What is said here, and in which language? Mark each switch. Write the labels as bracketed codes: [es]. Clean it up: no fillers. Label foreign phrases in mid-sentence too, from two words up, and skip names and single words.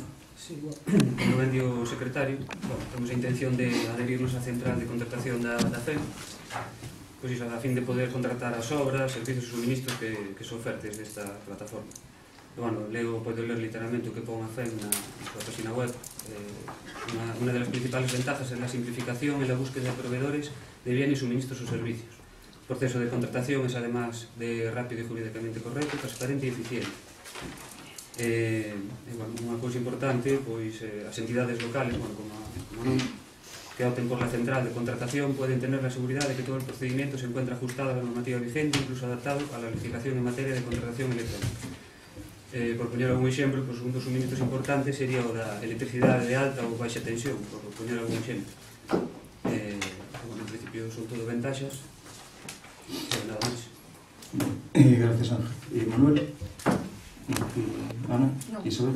[gl] Sí, como ben dio o secretario, temos a intención de adherirnos á Central de Contratación da FEM, pois iso, a fin de poder contratar as obras, servicios e suministros que se ofertes desta plataforma. Podo ler literalmente o que pon a FEM na súa página web. [es] Una de las principales ventajas es la simplificación en la búsqueda de proveedores de bienes, suministros o servicios. El proceso de contratación es además de rápido y jurídicamente correcto, transparente y eficiente. [gl] Unha cousa importante, pois as entidades locales, como non, [es] que opten por la central de contratación pueden tener la seguridad de que todo el procedimiento se encuentra ajustado a la normativa vigente, incluso adaptado a la legislación en materia de contratación electrónica. [gl] Por poñer algún exemplo, un dos suministros importantes sería o da electricidade de alta ou baixa tensión, por poñer algún exemplo. En principio son todo ventaxas, nada máis. [es] Gracias, Ángel. Manuel? Ana? Isabel?